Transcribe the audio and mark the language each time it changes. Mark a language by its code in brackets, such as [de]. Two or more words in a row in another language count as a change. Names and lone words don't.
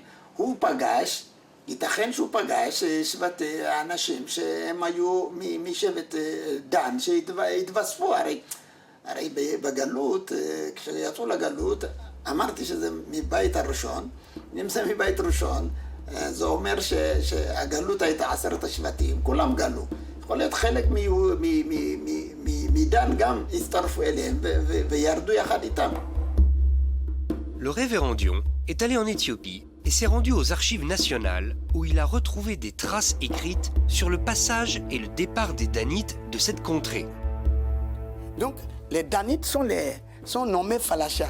[he] הוא פגש, ייתכן שהוא פגש שבט אנשים שהם היו משבט דן שהתווספו, הרי בגלות, כשיצאו לגלות, אמרתי שזה מבית הראשון, אם זה מבית ראשון, זה אומר שהגלות הייתה 10 השבטים, כולם גלו. יכול להיות חלק מדן גם הצטרפו אליהם וירדו יחד איתם. [fr] Le révérend Dion est allé en Éthiopie et s'est rendu aux archives nationales où il a retrouvé des traces écrites sur le passage et le départ des Danites de cette contrée. Donc, les Danites sont nommés Falachas.